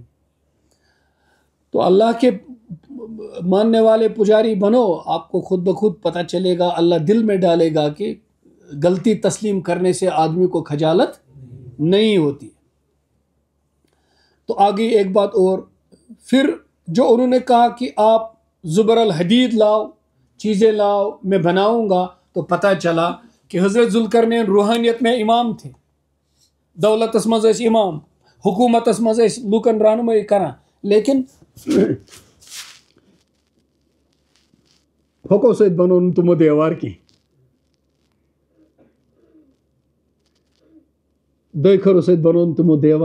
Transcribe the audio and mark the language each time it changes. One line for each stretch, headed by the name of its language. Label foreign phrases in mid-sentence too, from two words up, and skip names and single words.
Urdu: تو اللہ کے ماننے والے پجاری بنو، آپ کو خود بخود پتہ چلے گا، اللہ دل میں ڈالے گا کہ غلطی تسلیم کرنے سے آدمی کو خجالت نہیں ہوتی. تو آگے ایک بات اور، پھر جو انہوں نے کہا کہ آپ
Arabic: زبر الحدید
Urdu: لاؤ، چیزیں لاؤ، میں بناؤں گا، تو پتہ چلا کہ حضرت ذوالقرنین روحانیت میں امام تھے،
Kashmiri: دولتس مز ٲسۍ امام، حکومتس مز ٲسۍ لوکن رہنمائی کران، لیکن پھۄکو سۭتۍ بنو نہٕ تِمو دیوار کینٛہہ، دۄیہِ خٲرو سۭتۍ بنو نہٕ تِمو دیوار.